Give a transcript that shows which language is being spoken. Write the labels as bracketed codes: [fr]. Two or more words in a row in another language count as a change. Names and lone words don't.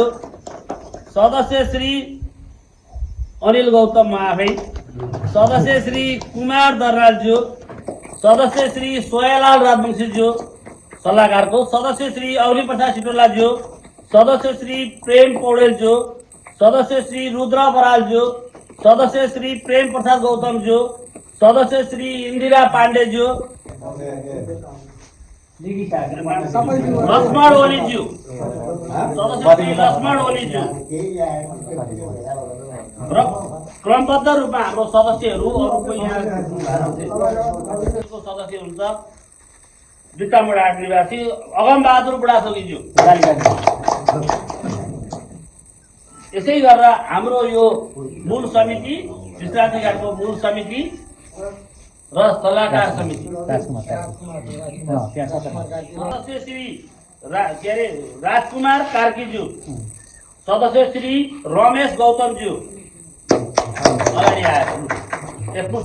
[ne] सदस्य श्री अनिल गौतम महाफै, सदस्य श्री कुमार दर्नालज्यू, सदस्य श्री सोयालाल राजवंशीज्यू सल्लाहकारको, सदस्य श्री औली प्रसाद सिटोलाज्यू, सदस्य श्री प्रेम पौडेलज्यू, सदस्य श्री रुद्र बरालज्यू, सदस्य श्री प्रेम प्रसाद गौतमज्यू, सदस्य श्री इन्दिरा पाण्डेज्यू, लक्ष्मण ओलीज्यू, सदस्य श्री लक्ष्मण ओलीज्यू र क्रमबद्ध रूपमा हाम्रो सदस्यहरू अरूको यहाँ सदस्य हुन्छ बित्तामोडा 8 निवासी अगमबहादुर बुढाथोकीज्यू। यसै गरेर हाम्रो यो मूल समिति, विश्रान्ति घाटको मूल समिति र सल्लाहकार समिति सदस्य श्री राजकुमार कार्कीज्यू, सदस्य श्री रमेश गौतमज्यू अगाडि आए,